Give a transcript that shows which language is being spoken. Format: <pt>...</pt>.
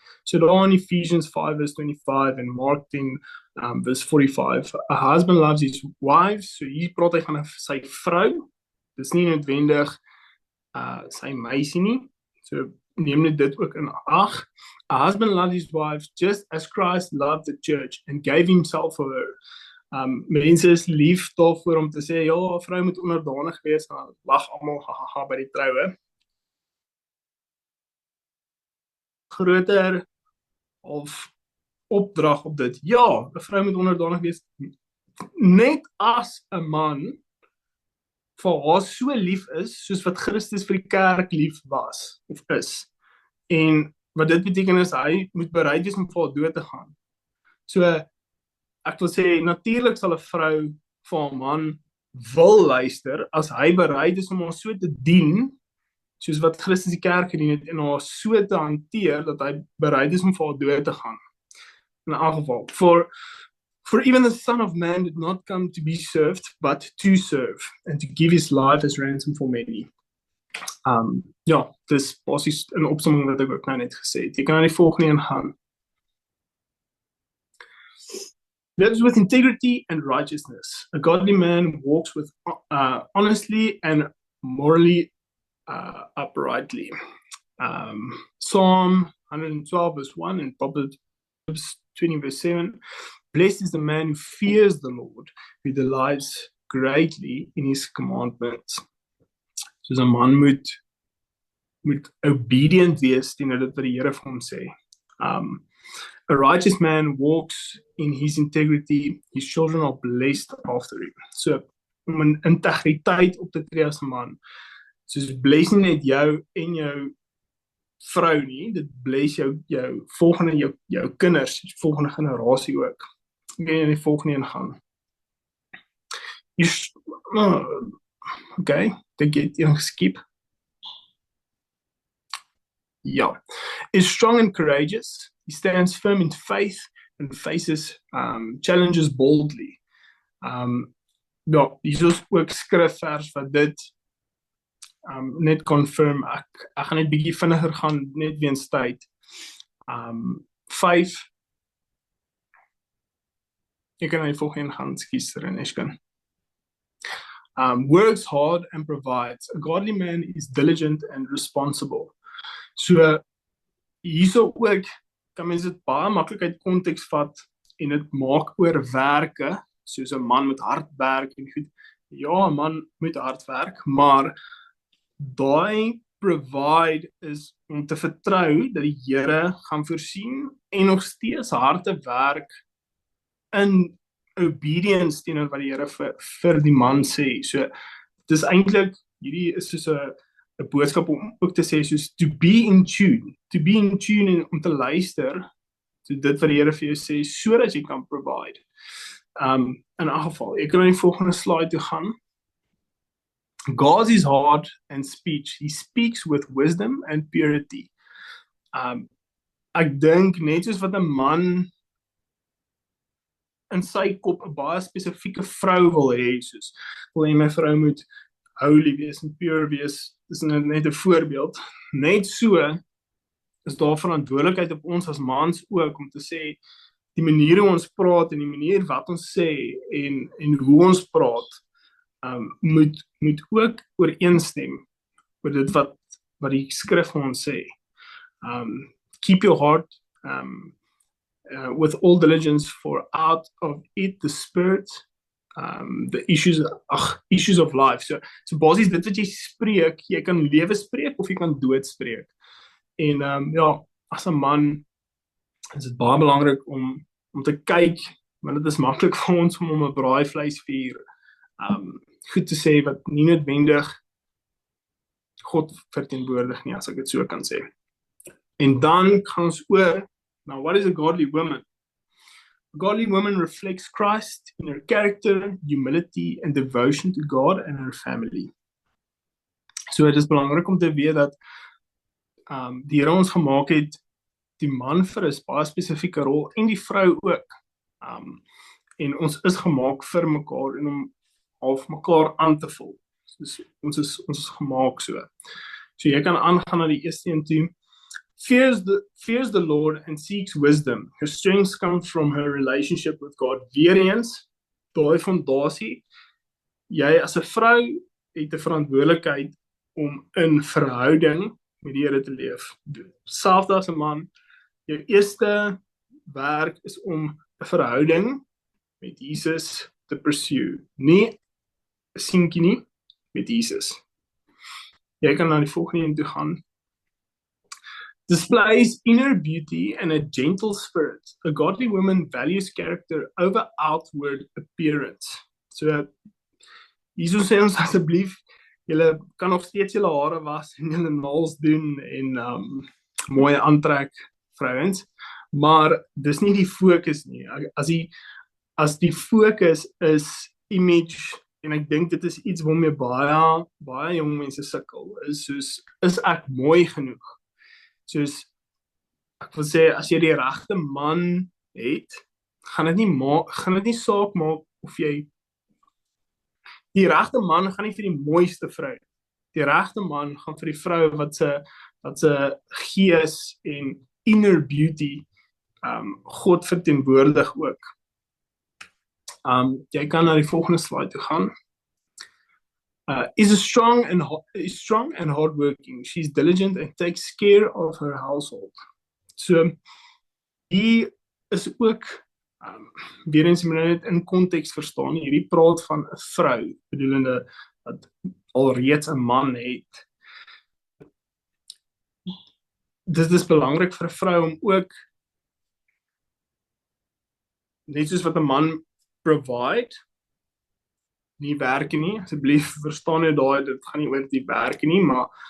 <af>So daar in Ephesians 5 verse 25 en Mark 10 verse 45,</af> <en>a husband loves his wife,</en> <af>so hier praat hy van sy vrou, dis nie noodwendig sy meisie nie, so neem net dit ook in ag.</af> <en>A husband loves his wife just as Christ loved the church and gave himself for her.</en> <af>Mense is lief daarvoor om te sê, ja, 'n vrou moet onderdanig wees, en dan lag almal hahaha by die troue. Groter of opdrag op dit. Ja, 'n vrou moet onderdanig wees. Net as 'n man vir haar so lief is, soos wat Christus vir die kerk lief was, of is. En wat dit beteken is, hy moet bereid wees om vir haar dood te gaan. So, ek wil sê, natuurlik sal 'n vrou vir 'n man wil luister, as hy bereid is om haar so te dien, soos wat Christus die kerk gedien het, en haar so te hanteer, dat hy bereid is om vir haar dood te gaan. In 'n geval,</af> <en>for even the Son of Man did not come to be served, but to serve, and to give his life as ransom for many.</en> <af>Ja, dis basies 'n opsomming wat ek ook nou net gesê het. Jy kan na die volgende een gaan.</af> <en>Lives with integrity and righteousness. A godly man walks with honestly and morally uprightly. Psalm 112 verse 1 and Proverbs 20 verse 7. Blessed is the man who fears the Lord, who delights greatly in his commandments.</en> <af>Soos 'n man moet obedient wees teenoor dit wat die Here vir hom sê.</af> <en>A righteous man walks in his integrity, his children are blessed after him.</en> <af>So, om in integriteit op te tree as 'n man, soos bless nie net jou en jou vrou nie, dit bless jou volgende, jou kinders, die volgende generasie ook. Ek kan jy die volgende een gaan. Okay, dink jy het een geskip? Ja.</af> <en>Is strong and courageous. He stands firm in faith and faces challenges boldly.</en> <af>Ja, hier is ook skrifvers wat dit net confirm. Ek gaan net bietjie vinniger gaan, net weens tyd. 5. Ek kan na die volgende gaan, skus Reneshkan.</af> <en>Works hard and provides. A godly man is diligent and responsible.</en> <af>So, hierso ook, kan mens dit baie maklik uit konteks vat, en dit maak oor werke, soos 'n man moet hard werk, en goed, ja, 'n man moet hard werk, maar daai provide is om te vertrou, dat die Here gaan voorsien, en nog steeds harde werk,</af> <en>in obedience</en> <af>teenoor wat die Here vir die man sê. So, dit is eintlik, hierdie is soos 'n boodskap om ook te sê, soos</af> <en>to be in tune</en> <af>en om te luister, so dit wat die Here vir jou sê, sodat jy kan provide. In 'n geval, ek kan na die volgende slide toe gaan.</af> <en>Guards his heart and speech. He speaks with wisdom and purity.</en> <af>Ek dink net soos wat 'n man in sy kop 'n baie spesifieke vrou wil hê, soos wil hy my vrou moet holy wees en pure wees, dis net 'n voorbeeld. Net so is daar verantwoordelikheid op ons as mans ook, om te sê, die manier hoe ons praat, en die manier wat ons sê, en hoe ons praat, moet ook ooreenstem oor dit wat die skrif vir ons sê.</af> <en>Keep your heart with all diligence, for out of it the spirit, the issues of life.</en> <af>So basies dit wat jy spreek, jy kan lewe spreek of jy kan dood spreek. En ja, as 'n man is dit baie belangrik om te kyk, want dit is maklik vir ons om 'n braaivleisvuur goed te sê wat nie noodwendig God verteenwoordig nie, as ek dit so kan sê. En dan gaan ons oor,</af> <en>now what is a godly woman? A godly woman reflects Christ in her character, humility and devotion to God and her family.</en> <af>So dit is belangrik om te weet dat die Here ons gemaak het, die man vir 'n baie spesifieke rol, en die vrou ook. En ons is gemaak vir mekaar, en om half mekaar aan te vul. Ons is gemaak so. So jy kan aangaan na die eerste een toe.</af> <en>Fears the Lord and seeks wisdom. Her strength comes from her relationship with God.</en> <af>Weer eens, daai fondasie, jy as 'n vrou het 'n verantwoordelikheid om in verhouding met die Here te leef. Selfs as 'n man, jou eerste werk is om 'n verhouding met Jesus te pursue. Nie 'n seentjie nie, met Jesus. Jy kan na die volgende een toe gaan.</af> <en>Displays inner beauty and a gentle spirit. A godly woman values character over outward appearance.</en> <af>So, Jesus sê ons asseblief, julle kan nog steeds julle hare was en julle nails doen en mooi aantrek vrouens, maar dis nie die fokus nie. As die fokus is image, en ek dink dit is iets waarmee baie jong mense sukkel, is soos, is ek mooi genoeg? Soos, ek wil sê, as jy die regte man het, gaan dit nie saak maak of jy, die regte man gaan nie vir die mooiste vrou. Die regte man gaan vir die vrou wat se gees en</af> <en>inner beauty</en> <af>God verteenwoordig ook. Jy kan na die volgende slide toe gaan.</af> <en>Is strong and hardworking. She's diligent and takes care of her household.</en> <af>So, die is ook, weer eens moet net in konteks verstaan, hierdie praat van 'n vrou, bedoelende wat alreeds 'n man het. Dit is belangrik vir 'n vrou om ook, net soos wat 'n man provide, nie werk nie, asseblief verstaan jy daai, dit gaan nie oor die werk nie, maar</af>